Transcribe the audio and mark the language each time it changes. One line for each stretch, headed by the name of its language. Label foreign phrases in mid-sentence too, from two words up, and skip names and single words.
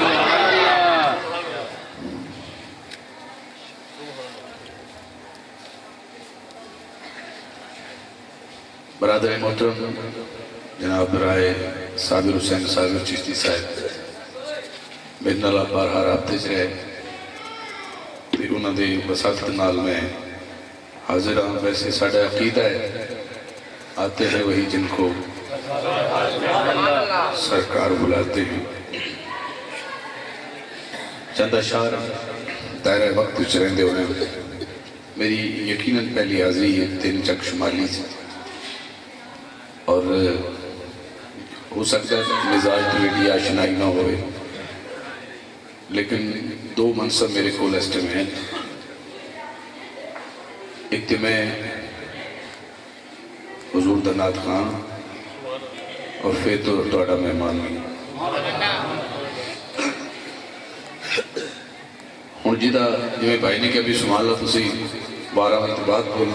Punjabi: برادر محترم جناب رائے صابر حسین صابر چشتی صاحب میرے نال بارہا رابطے چ رہے تے انہاں دے وساطت نال میں حاضر ہوں. ویسے ساڈا عقیدہ ہے
Urdu: آتے ہیں وہی جن کو سرکار بلاتے ہیں.
Punjabi: چند اشعار دائرہ وقت وچ رہندے ہوئے میری یقیناً پہلی حاضری ہے 3 چک شمالی سے
Urdu: اور ہو سکتا ہے مزاج کی میری آشنائی نہ ہوئے
Punjabi: لیکن 2 منصب میرے کول اس ٹائم ہیں. ایک تو میں حضور دا نعت خان اور پھر تو تہاڈا مہمان ہوئی ہوں جہاں جی بھائی نے کہا بھی سبحان اللہ تسی 12 منٹ بعد بول دے